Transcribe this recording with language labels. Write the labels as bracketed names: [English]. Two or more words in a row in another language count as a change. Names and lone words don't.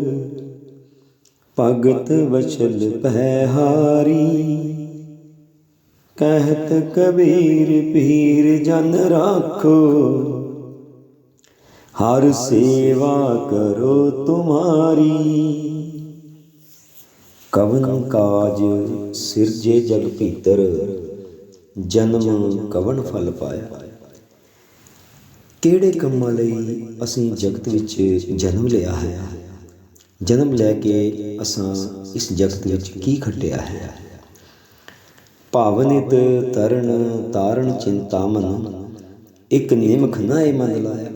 [Hindi] भगत वचल पहारी, कहत कबीर पीर जन राखो। हर सेवा करो तुम्हारी, कवन काज सिरजे जग भीतर। जन्म कवन फल पाया। [Punjabi] ਕਿਹੜੇ ਕੰਮਾਂ ਲਈ ਅਸੀਂ ਜਗਤ ਵਿੱਚ ਜਨਮ ਲਿਆ ਹੈ। ਜਨਮ ਲੈ ਕੇ ਅਸਾਂ ਇਸ ਜਗਤ ਵਿੱਚ ਕੀ ਖੱਟਿਆ ਹੈ। [Hindi] भावनित तरन तारन चिंता मन, इक निमख नाए मन लाइआ।